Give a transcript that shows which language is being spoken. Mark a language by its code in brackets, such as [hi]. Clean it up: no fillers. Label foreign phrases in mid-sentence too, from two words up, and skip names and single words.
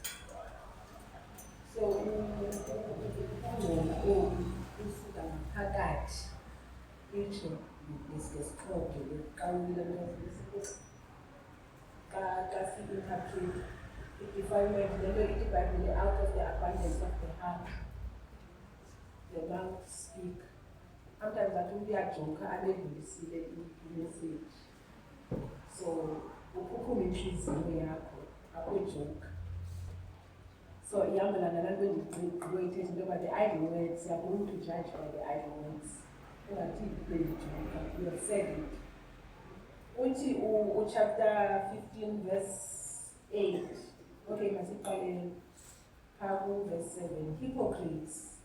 [en] So defilement, out of the abundance of the heart, the mouth speak. Sometimes I think they are joke, I didn't receive the message. So, [xh] ukuphuma inhliziyo yakho, akujoke. [en] So, [xh] iyambelana nalento endigqibuyithetha into yoba [en] the idle words, you are going to judge by the idle words. [xh] Ungathi bendijoka, [en] you have said it. [xh] Uthi chapter 15 verse 8. Okay, masiqale phaa verse 7. Hypocrites.